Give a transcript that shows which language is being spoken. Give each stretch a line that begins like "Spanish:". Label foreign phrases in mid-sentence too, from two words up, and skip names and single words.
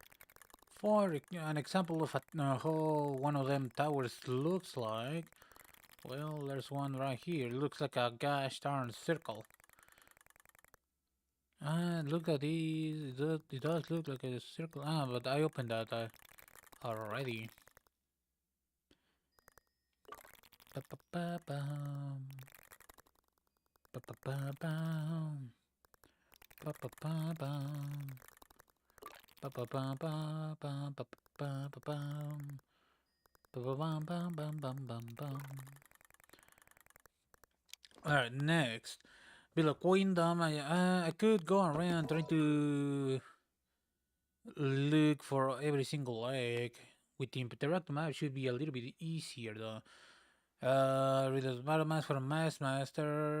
English: For an example of how one of them towers looks like, Well, there's one right here. It looks like a gosh darn circle. Ah, look at these. It does look like a circle. Ah, but I opened that already. Ba-ba-ba-bum. Ba-ba-ba-bum. Ba-ba-ba-bum. Ba-ba-ba-ba-bum. Ba-ba-ba-bum. Ba-ba-bum-bum-bum-bum-bum. Alright, next. Below Queendom, I could go around trying to look for every single egg. With the interactive map, should be a little bit easier though. Read the battle mask for a mask master.